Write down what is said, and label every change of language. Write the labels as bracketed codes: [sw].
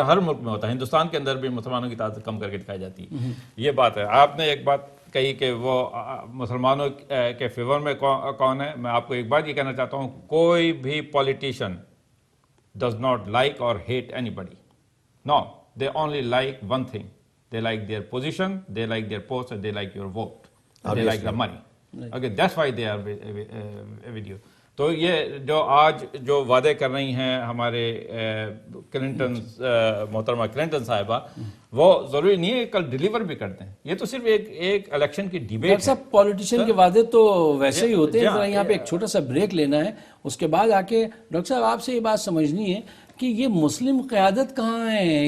[hi] हर मुल्क में होता है, हिंदुस्तान के अंदर भी मुसलमानों की तादाद कम करके दिखाई जाती है. ये बात है. आपने एक बात कही कि वो मुसलमानों के फेवर में कौन है. मैं आपको एक बात ये कहना चाहता हूँ, कोई भी पॉलिटिशियन [en] Does not like और hate anybody. No, they only like one thing. They like their position, they like their post, and they like your vote. They like the money. Okay, that's why they are with you. [hi] तो ये जो आज जो वादे कर रही हैं हमारे क्लिंटन, मोहतरमा क्लिंटन साहिबा, वो जरूरी नहीं है कल डिलीवर भी करते हैं. ये तो सिर्फ एक इलेक्शन की डिबेट है. सब पॉलिटिशियन के वादे तो वैसे ही होते हैं. यहाँ पे एक छोटा सा ब्रेक लेना है, उसके बाद आके डॉक्टर साहब आपसे ये बात समझनी है कि ये मुस्लिम क़यादत कहाँ है.